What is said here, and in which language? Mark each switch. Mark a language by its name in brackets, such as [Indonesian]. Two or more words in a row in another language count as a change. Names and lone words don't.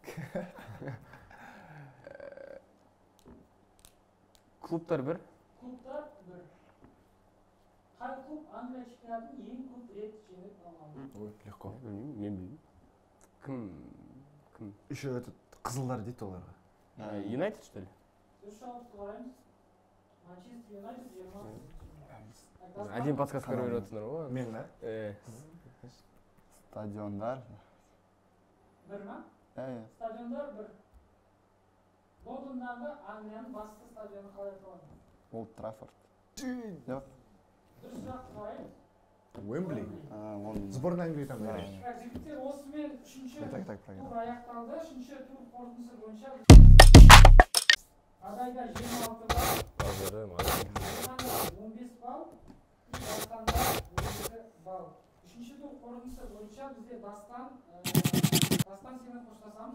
[Kazakh] Клубтар 1. Клубтар 1. Қай клуб Англия чемпионатын ең көп рет жеңіп алған? [Russian] Ой, легко. [Kazakh] Білмеймін, мен білмеймін. Кім? [Russian] Еще этот [Kazakh] қызылдар дейді оларға. [Russian] Юнайтед, что ли? [Kazakh] Дұрыс жауапты қараймыз. Манчестер Юнайтед 20. [Russian] Один подсказка [Kazakh] беріп отырсыңдар ғой. Мен, да? Стадиондар. Бір ма? Стадиондар 1. Лондондағы Англияның басты стадионы қалай аталады? Олд Траффорд. Дұрыс жауапты қараймыз. Уэмбли. [Russian] Сборная Англии там играет. [Kazakh] Жігіттер осымен үшінші тур аяқталды. Үшінші тур қорытындысы бойынша Адайда 26 балл, Дастанда 15 балл, Дастанда 12 балл. Үшінші тур қорытындысы бойынша бізде Дастан сені қоштасамыз.